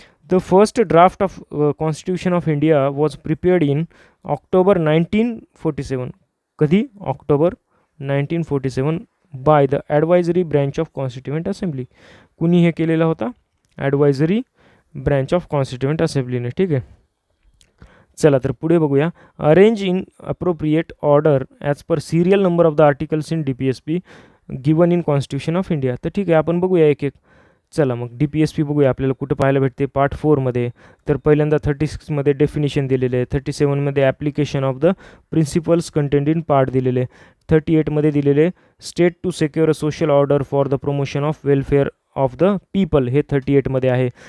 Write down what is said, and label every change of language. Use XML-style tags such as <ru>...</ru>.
<en>The first draft of constitution of India was prepared in October 1947.</en> <mr>कधी?</mr> <en>October 1947 by the advisory branch of constituent assembly.</en> <mr>कुणी हे केलेला होता?</mr> <en>Advisory branch of constituent असेंब्लीने.</en> <mr>ठीक आहे. चला तर पुढे बघूया.</mr> <en>Arrange in appropriate order as per serial number of the articles in DPSP given in constitution of India.</en> <mr>तर ठीक आहे, आपण बघूया एक एक. चला मग DPSP बघूया आपल्याला कुठं पाहायला भेटते. पार्ट 4मध्ये तर पहिल्यांदा 36मध्ये डेफिनेशन दिलेले आहे.</mr> <en>37मध्ये application of the principles content in part</en> <mr>दिलेले. 38मध्ये दिलेले</mr> <en>state to secure a social order for the promotion of welfare of the people,</en> <mr>हे 38मध्ये आहे.</mr>